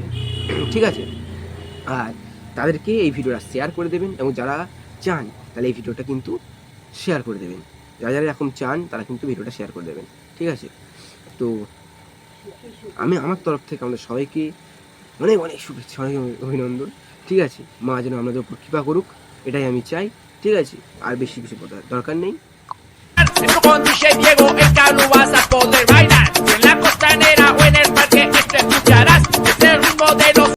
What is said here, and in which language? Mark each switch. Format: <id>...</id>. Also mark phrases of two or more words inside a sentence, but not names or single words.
<bn>ঠিক আছে, আর তাদেরকে এই ভিডিওটা শেয়ার করে দেবেন, এবং যারা চান তাহলে এই ভিডিওটা কিন্তু শেয়ার করে দেবেন। যারা এখন চান তারা কিন্তু ভিডিওটা শেয়ার করে দেবেন। ঠিক আছে, তো আমি আমার তরফ থেকে আমাদের সবাইকে অনেক অনেক শুভেচ্ছা, অনেক অভিনন্দন। ঠিক আছে, মা যেন আমাদের উপর কৃপা করুক, এটাই আমি চাই। ঠিক আছে, আর বেশি কিছু দরকার নেই।</bn> <es>Esto con DJ Diego, el que no vas a poder bailar. En la costanera o en el parque, este escucharás. Este ritmo de los</es>